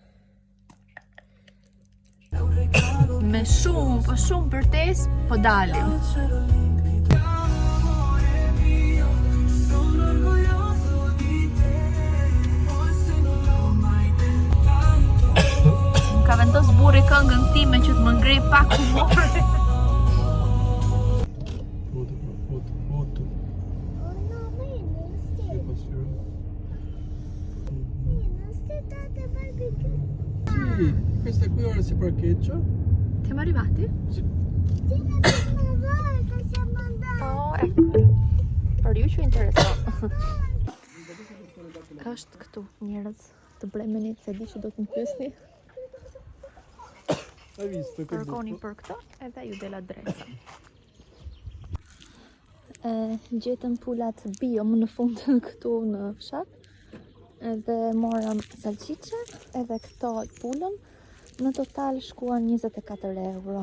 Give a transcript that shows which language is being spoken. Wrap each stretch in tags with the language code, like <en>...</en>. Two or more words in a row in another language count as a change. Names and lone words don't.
<sq>Me shumë përtes, po dalim. Ka vendos burri këngën time që të më ngrej pak humor. Foto.</sq> <it>Sì, questa qui ora si parcheggia. Siamo arrivati? Sì. Oh, ecco.</it> <sq>Për ju që intereson. Është këtu njerëz të bremenit, se di që do të më pyesni.</sq> <it>Hai visto che</it> <sq>Kërkoni për këto, edhe ju del adresa. Gjetëm pulat bio më në fund këtu në fshat. Edhe morëm salqiqe, edhe këto pulën. Në total shkuan 24 euro.</sq>